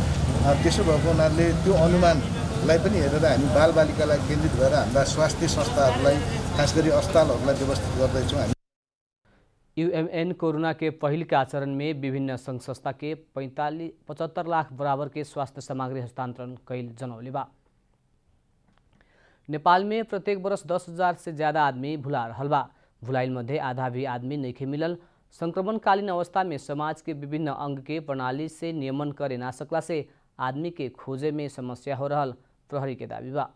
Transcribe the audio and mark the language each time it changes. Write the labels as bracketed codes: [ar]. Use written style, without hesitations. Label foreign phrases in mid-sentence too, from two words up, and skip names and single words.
[ne] त्यसो भएको हुनाले त्यो अनुमानलाई पनि हेरेर हामी बालबालिकालाई केन्द्रित भएर हाम्रा स्वास्थ्य संस्थाहरूलाई खास गरी अस्पतालहरूलाई व्यवस्थित गर्दैछौँ। [bho] यूएमएन कोरोना के पहल के आचरण में विभिन्न संघ संस्था के 75 लाख बराबर के स्वास्थ्य सामग्री हस्तांतरण कैल जनौले बा। नेपाल में प्रत्येक वर्ष 10,000 से ज्यादा आदमी भुला रहल बा। भुलाइल मध्य आधा भी आदमी नइखे मिलल। संक्रमणकालीन अवस्था में समाज के विभिन्न अंग के प्रणाली से नियमन करे ना सकला से आदमी के खोजे में समस्या हो रहल प्रहरी के दावी बा।